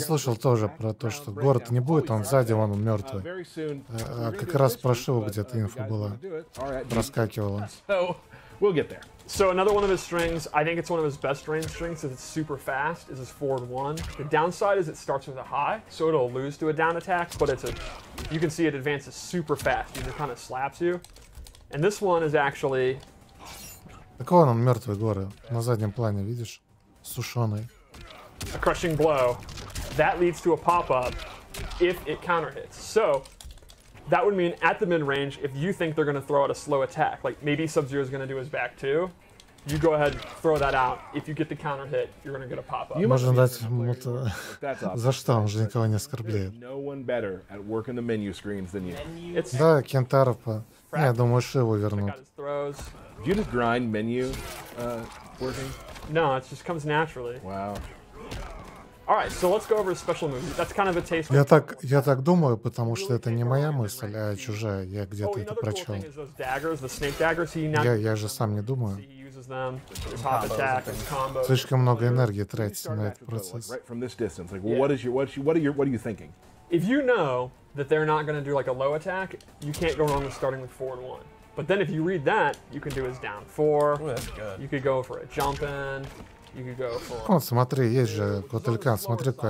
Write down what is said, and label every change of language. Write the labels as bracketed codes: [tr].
[ru] слышал тоже про то, что город не будет, он сзади, он мертвый. [en] Very soon. [ru] Как раз прошло, где-то инфа была. Проскакивала. [en] So we'll get there. So another one of his strings, I think it's one of his best range strings because it's super fast, is his forward 1. The downside is it starts with a high, so it'll lose to a down attack, but you can see it advances super fast and it kind of slaps you. And this one is actually [ru] Так вон он, мертвый горы. На заднем плане, видишь? Сушеный. [en] a crushing blow. That leads to a pop-up, if it counter hits. So that would mean at the mid-range, if you think they're going to throw out a slow attack, like maybe Sub-Zero is going to do his back too, you go ahead and throw that out. If you get the counter hit, you're going to get a pop-up. [ru] Можно дать ему за что, он же никого не оскорбляет. [en] No one better at working the menu screens than you. It's [ru] Да, Кентаров, я думаю, что его вернут. [en] got his throws. Do you just grind menu working? No, it just comes naturally. Wow. All right, so let's go over his special moves. That's kind of a taste. [ru] Я так думаю, потому что это не моя мысль, а чужая. Я где-то это [en] Another cool [ru] прочел. [en] thing is those daggers, the snake daggers. He now [ru] Я же сам не думаю. [en] he uses them. His hop attack, his combo. [ru] Слишком много энергии тратится на этот процесс. [en] Right from this distance, like, well, what are you thinking? If you know that they're not going to do like a low attack, you can't go wrong with starting with forward 1. But then if you read that, you can do his down 4. Ooh, that's good. You could go for a jump in. You could go for. [ru] Вот, смотри, есть же Котелькан, смотри, какой